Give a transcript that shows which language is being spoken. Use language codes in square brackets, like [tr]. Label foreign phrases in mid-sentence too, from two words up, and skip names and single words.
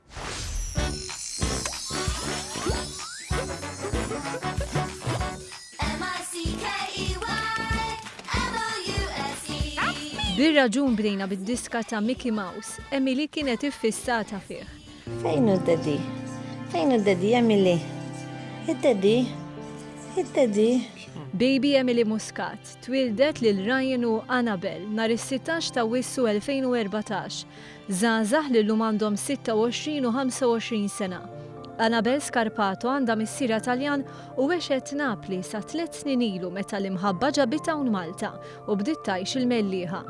[mt] Bir-raġun bdejna bid-diska ta' Mickey Mouse, Emily kienet iffissata fih. Fejn hu d-daddy? Fejn hu d-daddy, Emily? Id-daddy? Id-daddy? Baby Emily Muscat twildet lil Ryan u Annabel nhar is-16 ta' Wissu 2014. Żgħażagħ li llum għandhom 26 u 25 sena. Annabel Scarpato għandha missiera Taljan u għexet Napli sa 3 snin ilu meta l-imħabba ġabitha hawn Malta u bdiet tgħix il-mellieħa.